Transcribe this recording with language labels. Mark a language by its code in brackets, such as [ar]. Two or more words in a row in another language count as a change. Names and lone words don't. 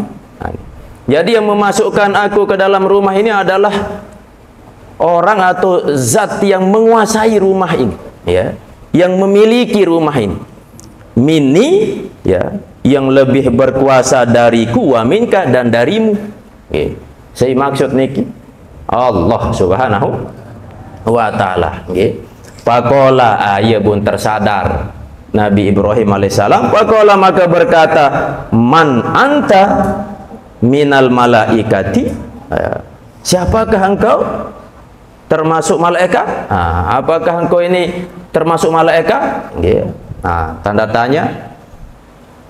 [id] Jadi yang memasukkan aku ke dalam rumah ini adalah orang atau zat yang menguasai rumah ini, ya, yang memiliki rumah ini. Mini, ya, yang lebih berkuasa dariku, [ar] ومنك, [id] dan darimu. Saya maksud niki Allah [ar] سبحانه وتعالى. [id] Faqala, ia pun tersadar Nabi Ibrahim alaihissalam. Faqala, maka berkata, [ar] من أنت من الملائكة, [id] siapakah engkau? Termasuk malaikat? Apakah engkau ini termasuk malaikat? Tanda tanya.